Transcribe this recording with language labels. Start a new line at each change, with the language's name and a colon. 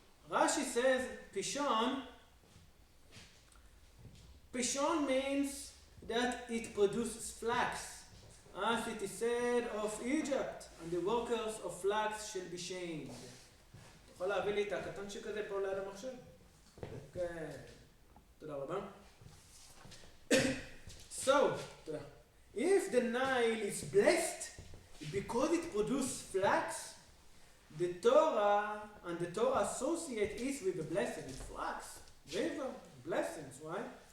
English: Rashi says Pishon. Pishon means that it produces flax, as it is said of Egypt, and the workers of flax shall be shamed.
Hebrew: אתה יכול להביא לי את הקטנצ'יק הזה פה ליד המחשב? כן. תודה רבה.
English: So, if the Nile is blessed because it produces flax, the Torah and the Torah associate it with the blessing, with flax, river, blessings, right?